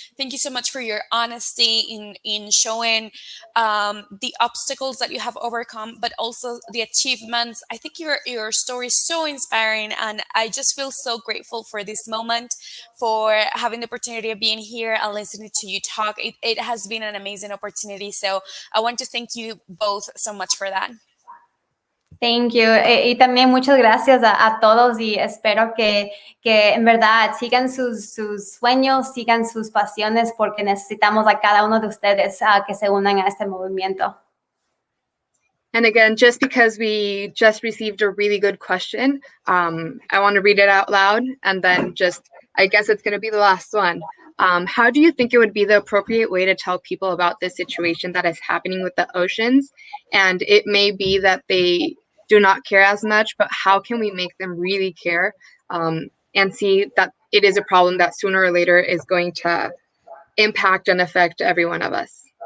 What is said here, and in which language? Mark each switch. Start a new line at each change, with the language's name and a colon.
English: Thank you so much for your honesty in showing the obstacles that you have overcome, but also the achievements. I think your story is so inspiring, and I just feel so grateful for this moment, for having the opportunity of being here and listening to you talk. It has been an amazing opportunity. So I want to thank you both so much for that. Thank you.
Spanish: Y también muchas gracias a todos y espero que en verdad sigan sus sueños, sigan sus pasiones, porque necesitamos a cada uno de ustedes que se unan a este movimiento.
English: And again, just because we just received a really good question, I want to read it out loud, and then I guess it's going to be the last one. How do you think it would be the appropriate way to tell people about this situation that is happening with the oceans? And it may be that they do not care as much, but how can we make them really care and see that it is a problem that sooner or later is going to impact and affect every one of us?